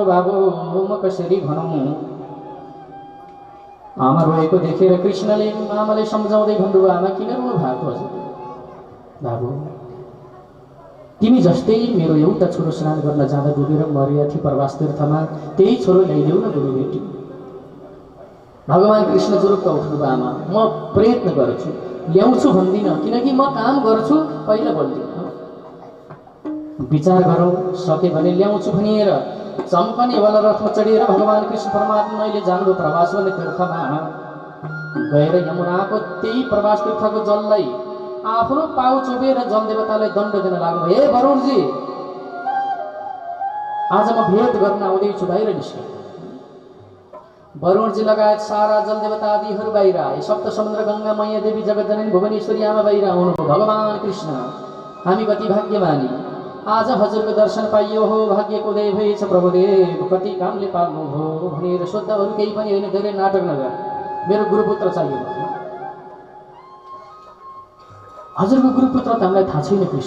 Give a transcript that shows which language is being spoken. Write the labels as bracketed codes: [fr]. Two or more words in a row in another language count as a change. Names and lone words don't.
[ne] बाबु म कसरी भनौँ, आमा रोएको देखेर कृष्णले आमालाई सम्झाउँदै भन्नुभयो, आमा किन रोनु भएको हजुर? बाबु तिमी जस्तै मेरो एउटा छोरो स्नान गर्न जाँदा डुबेर मरेका थिए प्रवास तीर्थमा, त्यही छोरो ल्याइदेऊ न गुरु बेटी। भगवान कृष्ण जुरुक्क उठ्नुभयो, आमा म प्रयत्न गर्छु, ल्याउँछु भन्दिनँ, किनकि म काम गर्छु, पहिला बोल्दिनँ, विचार गरौँ, सके भने ल्याउँछु भनेर चम्कनेवाला रथमा चढेर भगवान कृष्ण परमात्माले जानुभयो प्रवास भन्ने तीर्थमा। गएर यमुनाको त्यही प्रवास तीर्थको जललाई आफ्नो पाउ चोबेर जलदेवतालाई दण्ड दिन लाग्नु। हे वरुणजी, आज म भेट गर्न आउँदैछु, बाहिर निस्के। वरुणजी लगायत सारा जलदेवता आदिहरू बाहिर आए। सप्त समुद्र गङ्गा मैया देवी जगतजननी भुवनेश्वरी आमा बाहिर आउनुभयो। भगवान कृष्ण हामी कति भाग्यमानी, आज हजुरको दर्शन पाइयो हो, भाग्यको उदय भएछ प्रभुदेव, कति कामले पाल्नुभयो भनेर सोद्धा। अरू केही पनि होइन, धेरै नाटक नगर, मेरो गुरुपुत्र चाहियो। हजुरको गुरुपुत्र त हामीलाई थाहा छैन कृष्ण।